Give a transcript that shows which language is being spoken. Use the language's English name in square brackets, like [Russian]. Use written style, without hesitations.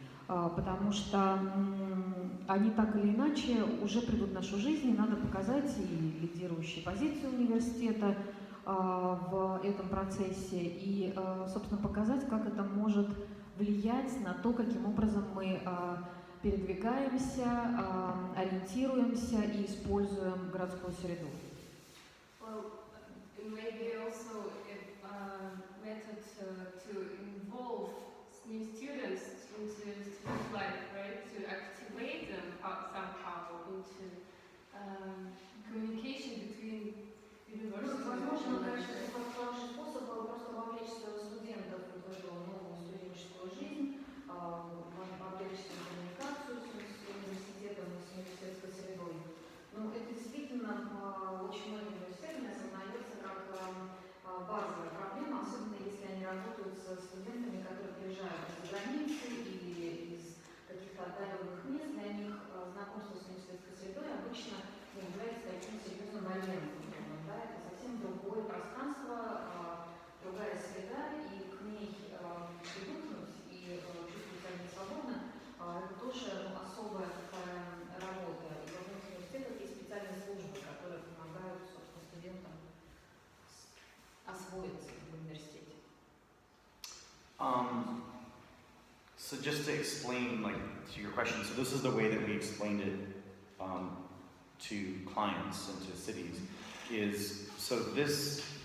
[Russian] Потому что они так или иначе уже придут в нашу жизнь, и надо показать и лидирующие позиции университета в этом процессе, и, собственно, показать, как это может влиять на то, каким образом мы передвигаемся, ориентируемся и используем городскую среду. [English] Maybe also a method to involve new students into student life, right? To activate them somehow into communication between universities. [Russian] Возможно, конечно, это хороший способ просто вовлечь студентов в эту новую студенческую жизнь, вовлечь в коммуникацию с университетом и с университетской средой. Но это действительно очень многими университетами осознается как базовая проблема, особенно если они работают с студентами, которые приезжают из-за границы или из каких-то отдаленных мест. Для них знакомство с университетской средой обычно является таким серьезным моментом. Да? Это совсем другое пространство, другая среда, и к ней привыкнуть и чувствовать себя несвободно, это тоже особая такая работа. И в многих университетах есть специальные службы, которые помогают, собственно, студентам освоиться в университете. [English] So just to explain, like, to your question, so this is the way that we explained it to clients and to cities, is, so this,